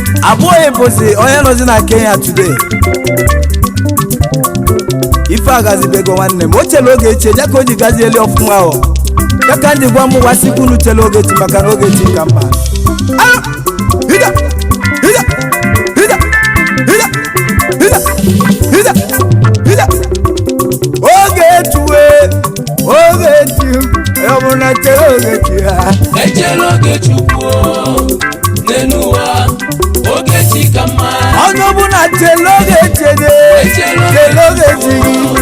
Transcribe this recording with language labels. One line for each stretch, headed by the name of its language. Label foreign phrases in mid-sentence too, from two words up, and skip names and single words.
Igbo: Abụghị bụzi onye nọzi na Kenya today. Ife agazibego nwanne m. O chere oge echi, ya ka o ji gazieli ọfụma o. Ya ka ndị gwa m gwa sikwu unu chere oge echi maka na oge echi ka mma. Ah! Hida! Hida! Hida! Hida! Hida! Hida! Hida! Oge echi we! Oge echi! Onye ọbụla chere oge echi ha. Echere oge Chukwu o, n'elu ụwa, oge chi ka mma. Onye ọbụla chere oge echi gị. Echere oge Chere oge echi gị.